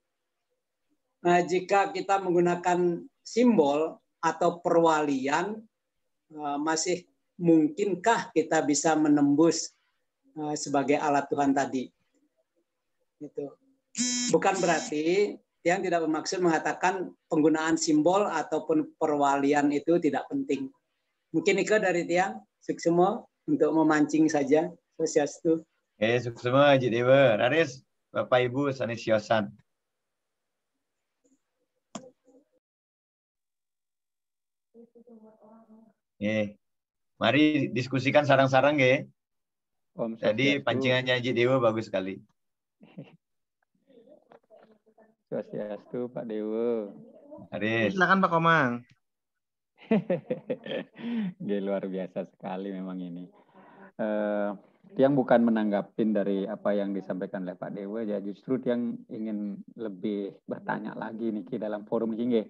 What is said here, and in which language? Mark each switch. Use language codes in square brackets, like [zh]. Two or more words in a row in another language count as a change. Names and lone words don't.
[id] Nah, jika kita menggunakan simbol atau perwalian, masih mungkinkah kita bisa menembus sebagai alat Tuhan tadi? Gitu. Bukan berarti yang tidak bermaksud mengatakan penggunaan simbol ataupun perwalian itu tidak penting. Mungkin Ika dari Tiang, Suksema untuk memancing saja. Sosiastu. Suksema, Haji Dewa. Raris, Bapak Ibu, [ban] sanes siosan. [id] Mari diskusikan sarang-sarang ya. Jadi pancingannya Haji Dewa bagus sekali. Swastiastu Pak Dewa. Silakan Pak Komang. Luar biasa sekali memang ini. Tiang bukan menanggapin dari apa yang disampaikan oleh Pak Dewa, ya justru Tiang ingin lebih bertanya lagi nih dalam forum ini.